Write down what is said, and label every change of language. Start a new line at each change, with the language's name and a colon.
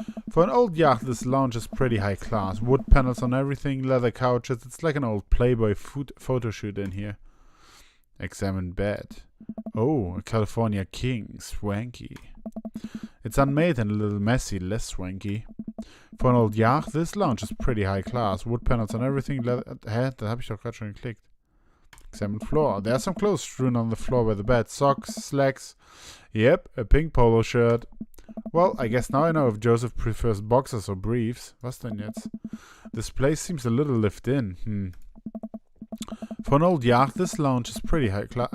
English: For an old yacht, this lounge is pretty high class. Wood panels on everything, leather couches. It's like an old Playboy photo shoot in here. Examine bed. Oh, a California king. Swanky. It's unmade and a little messy, less swanky. For an old yacht, this lounge is pretty high class. Wood panels on everything.
German: Da habe ich doch gerade schon geklickt.
English: Examine floor. There are some clothes strewn on the floor by the bed. Socks, slacks. Yep, a pink polo shirt. Well, I guess now I know if Joseph prefers boxers or briefs.
German: Was denn jetzt?
English: This place seems a little lived in. For an old yacht, this lounge is pretty high class.